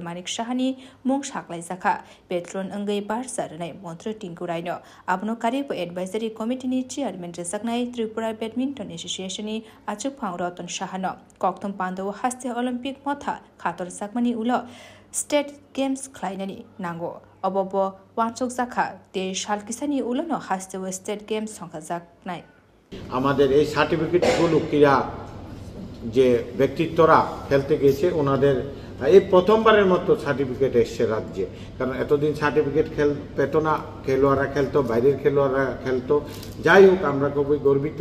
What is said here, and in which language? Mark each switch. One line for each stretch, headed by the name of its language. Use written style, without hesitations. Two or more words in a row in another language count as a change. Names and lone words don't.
Kok Borok: Manik Shahani, Mung Shaklai Zaka, Petron Angay Barsa, Montre Tinkuraino, Abno Karibu
English: Advisory Committee Chairman
Kok Borok: Resaknai, Tripura Badminton Association. Achuk Pang Rotan Shahano, Koktum Pando Haste Olympic Motha, Kator Sakmani Ulo,
English: State Games
Kok Borok: Kleinani, Nango, Obobo, Wanchok Zaka, De Shalkisani Ulono Haste
English: State Games
Kok Borok: Sonkazak Night.
Bangla: আমাদের এই সার্টিফিকেটগুলো ক্রীড়া যে ব্যক্তিত্বরা খেলতে গেছে ওনাদের এই প্রথমবারের মতো সার্টিফিকেট এসছে রাজ্যে, কারণ এতদিন সার্টিফিকেট পেত না, খেলোয়াড়রা খেলতো, বাইরের খেলোয়াড়রা খেলতো। যাই হোক, আমরা খুবই গর্বিত।